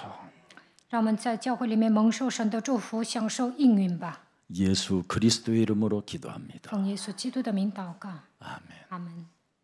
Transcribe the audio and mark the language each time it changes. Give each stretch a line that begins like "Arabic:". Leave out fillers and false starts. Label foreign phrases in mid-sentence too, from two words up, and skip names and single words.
Chinese: 让我们在教会里面蒙受神的祝福，享受应允吧。
Korean: 예수 그리스도의 이름으로 기도합니다.
Chinese: 奉耶稣基督的名祷告，
Korean: 아멘.
Chinese: 阿门。